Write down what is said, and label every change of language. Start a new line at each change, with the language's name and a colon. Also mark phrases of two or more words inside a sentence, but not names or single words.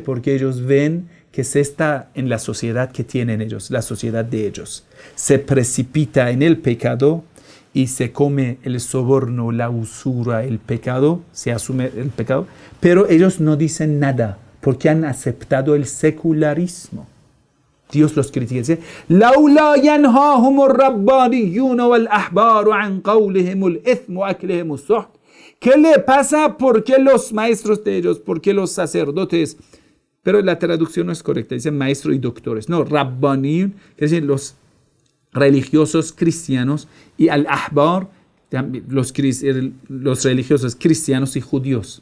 Spanish: Porque ellos ven que se está en la sociedad que tienen ellos, la sociedad de ellos. Se precipita en el pecado y se come el soborno, la usura, el pecado, se asume el pecado, pero ellos no dicen nada porque han aceptado el secularismo. Dios los critica. Dice,
Arabic: لَوْلَا يَنْهَاهُمُ الرَّبَّانِيُّونَ وَالْأَحْبَارُ عَنْ قَوْلِهِمُ الْإِثْمُ وَأَكْلِهِمُ السُّحْتِ.
Spanish: ¿Qué le pasa? ¿Por qué los maestros de ellos? ¿Por qué los sacerdotes? Pero la traducción no es correcta. Dice maestros y doctores. No, Rabbaniyun, que es decir, los religiosos cristianos, y al-Ahbar, los religiosos cristianos y judíos.